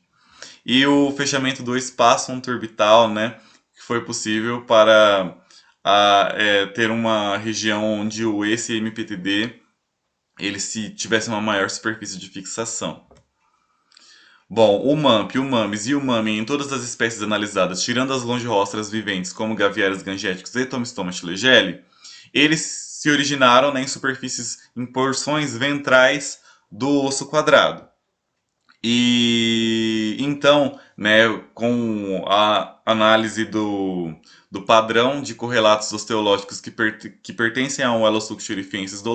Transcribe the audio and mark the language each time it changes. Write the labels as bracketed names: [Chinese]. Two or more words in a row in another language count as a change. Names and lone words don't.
[Portuguese] E o fechamento do espaço anterorbital, né, que foi possível para ter uma região onde esse MPTD ele se tivesse uma maior superfície de fixação. Bom, o MAMP, o MAMES e o MAME em todas as espécies analisadas, tirando as longirostras viventes como gaviários gangéticos e Tomistoma chilegele, eles se originaram, né, em superfícies, em porções ventrais do osso quadrado. E então, né, com a análise do padrão de correlatos osteológicos que pertencem ao Elossuco cherifiensis do